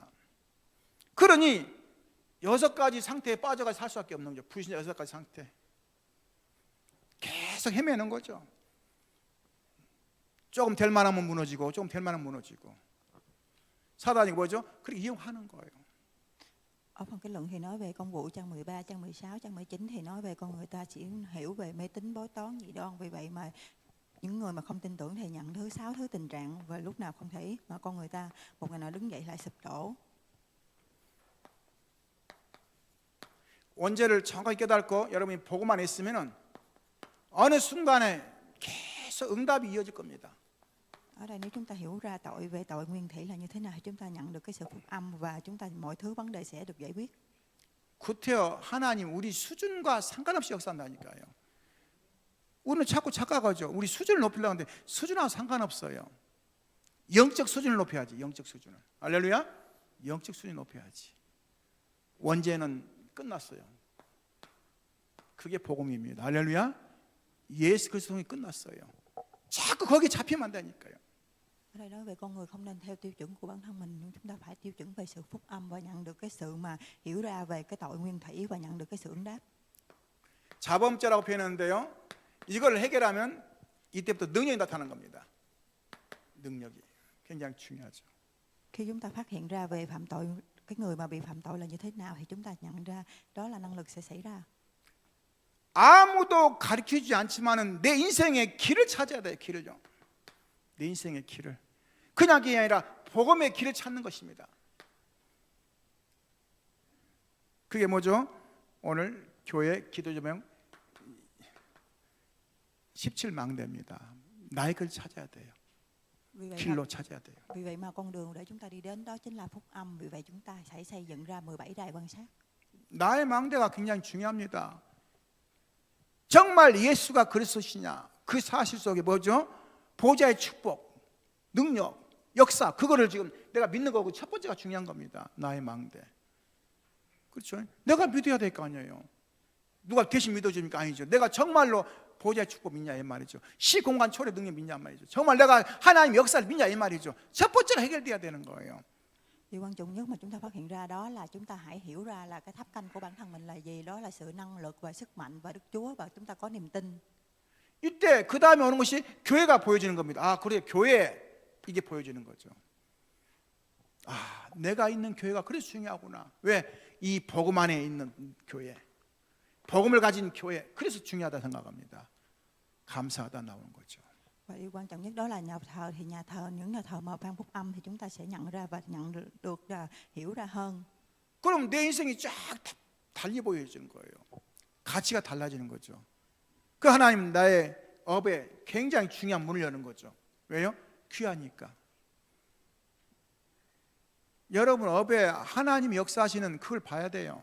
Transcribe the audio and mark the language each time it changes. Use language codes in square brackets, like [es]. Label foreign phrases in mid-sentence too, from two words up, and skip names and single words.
[ko] 그러니 6가지 상태에 빠져가 살 수밖에 없는 거죠. 불신자 6가지 상태. 계속 헤매는 거죠. 조금 될 만하면 무너지고, 조금 될 만하면 무너지고. 사단이 뭐죠? 그렇게 이용하는 거예요. [vi] Ở phần kết luận thì nói về công vụ trang 13, trang 16, trang 19 thì nói về con người ta chỉ hiểu về mê tín bói toán dị đoan. Vì vậy mà những người mà không tin tưởng thì nhận thứ 6 thứ tình trạng và lúc nào không thể mà con người ta một ngày nào đứng dậy lại sụp đổ. [ko] 원죄를 정확하게 깨닫고 여러분이 보고만 있으면은 어느 순간에 계속 응답이 이어질 겁니다. [vi] Ở đây nếu chúng ta hiểu ra tội về tội nguyên thủy là như thế nào thì chúng ta nhận được cái sự phúc âm và chúng ta mọi thứ vấn đề sẽ được giải quyết. [ko] 구태여 하나님 우리 수준과 상관없이 역사한다니까요. 우리는 자꾸 착각하죠. 우리 수준을 높이려고 하는데 수준하고 상관없어요. 영적 수준을 높여야지. 영적 수준을. 할렐루야. 영적 수준을 높여야지. 원죄는 끝났어요. 그게 복음입니다. 할렐루야. 예수 그리스도 통해 끝났어요. 자꾸 거기 잡히면 안 되니까요. [vi] Ở đây nói về con người không nên theo tiêu chuẩn của bản thân mình, nhưng chúng ta phải tiêu chuẩn về sự phúc âm và nhận được cái sự mà hiểu ra về cái tội nguyên thủy và nhận được cái sự ứng đáp. [ko] 자범죄라고 표현하는데요. 이걸 해결하면 이때부터 능력이 나타나는 겁니다. 능력이 굉장히 중요하죠. [vi] Khi chúng ta phát hiện ra về phạm tội, cái người mà bị phạm tội là như thế nào thì chúng ta nhận ra đó là năng lực sẽ xảy ra. [ko] 아무도 가르쳐주지 않지만은 내 인생의 길을 찾아야 돼요. 길을요. 내 인생의 길을. 그냥 그게 아니라 복음의 길을 찾는 것입니다. 그게 뭐죠? 오늘 교회 기도 제목 17망대입니다. 나의 길 찾아야 돼요. 길로 찾아야 돼요. [vi] Vì vậy mà con đường để chúng ta đi đến đó chính là phúc âm. Vì vậy chúng ta sẽ xây dựng ra 17 đài quan sát. [ko] 나의 망대가 굉장히 중요합니다. 정말 예수가 그리스도시냐? 그 사실 속에 뭐죠? 보좌의 축복, 능력, 역사, 그거를 지금 내가 믿는 거고 첫 번째가 중요한 겁니다. 나의 망대. 그렇죠? 내가 믿어야 될 거 아니에요. 누가 대신 믿어줍니까? 아니죠. 내가 정말로 보좌의 축복 믿냐 이 말이죠. 시공간 초래 능력 믿냐 말이죠. 정말 내가 하나님 역사를 믿냐 이 말이죠. 첫 번째로 해결돼야 되는 거예요. [vi] Điều quan trọng nhất mà chúng ta phát hiện ra đó là chúng ta hãy hiểu ra là cái tháp canh của bản thân mình là gì. Đó là sự năng lực và sức mạnh và Đức Chúa và chúng ta có niềm tin. [ko] 이때 그 다음에 오는 것이 교회가 보여지는 겁니다. 아, 그래 교회 이게 보여지는 거죠. 아, 내가 있는 교회가 그래서 중요하구나. 왜? 이 복음 안에 있는 교회, 복음을 가진 교회, 그래서 중요하다 생각합니다. 감사하다 나오는 거죠. [vi] Và điều quan trọng nhất đó là nhà thờ thì nhà thờ những nhà thờ mà ban phúc âm thì chúng ta sẽ nhận ra và nhận được hiểu ra hơn. [ko] 그럼 내 인생이 쫙 달리 보여지는 거예요. 가치가 달라지는 거죠. 그 하나님 나의 업에 굉장히 중요한 문을 여는 거죠. 왜요? 귀하니까. 여러분 업에 하나님이 역사하시는 그걸 봐야 돼요.